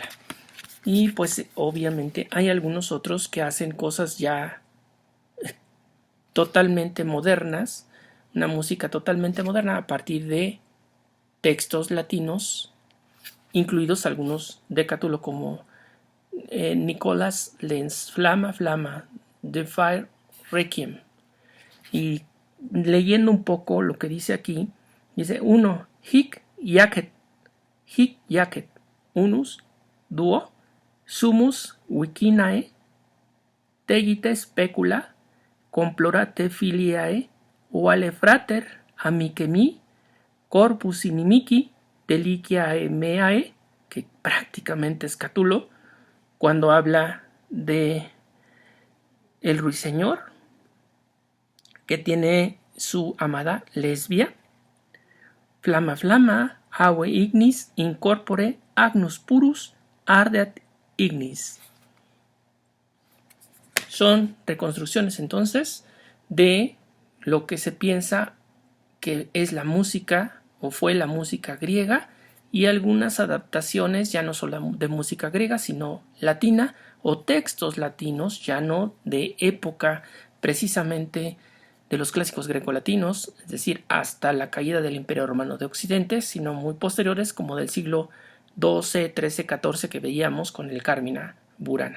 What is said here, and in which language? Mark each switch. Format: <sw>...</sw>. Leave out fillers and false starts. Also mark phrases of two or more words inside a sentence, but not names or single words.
<es>Y pues obviamente hay algunos otros que hacen cosas ya totalmente modernas, una música totalmente moderna a partir de textos latinos, incluidos algunos de Cátulo como Nicolas Lenz, Flama Flama, The Fire Requiem. Y leyendo un poco lo que dice aquí, dice 1.</es> <la>Hic jacet, unus, duo, sumus vicinae, tegite specula, complorate filiae, vale frater, amici corpus inimici, deliciae meae,</la> <es>que prácticamente es Cátulo, cuando habla de el ruiseñor, que tiene su amada lesbia.</es> <la>Flama flama, ave ignis, incorpore, agnus purus, ardeat ignis.</la> <es>Son reconstrucciones entonces de lo que se piensa que es la música o fue la música griega, y algunas adaptaciones ya no solo de música griega sino latina, o textos latinos ya no de época precisamente de los clásicos grecolatinos, es decir, hasta la caída del Imperio Romano de Occidente, sino muy posteriores, como del siglo XII, XIII, XIV que veíamos con el Carmina Burana.</es>